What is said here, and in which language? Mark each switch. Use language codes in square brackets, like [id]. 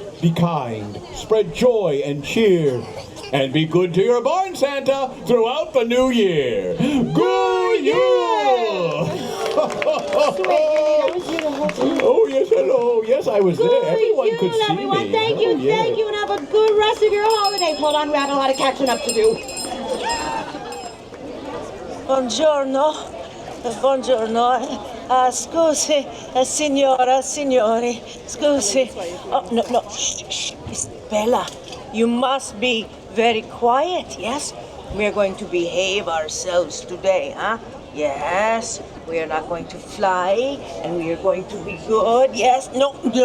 [en] Be kind, spread joy and cheer, and be good to your barn Santa throughout the new year. Good Yule! Oh, yes, hello. Yes, I was there. Everyone could see everyone. me. Thank you, thank you, and have a good rest of your holidays. Hold on, we have a lot of catching up to do. [it] Buongiorno, buongiorno. Scusi, signora, signori, scusi. [en] Oh, no, shh. Miss Bella, you must be very quiet, yes? We're going to behave ourselves today, huh? Yes, we are not going to fly, and we are going to be good, yes? No.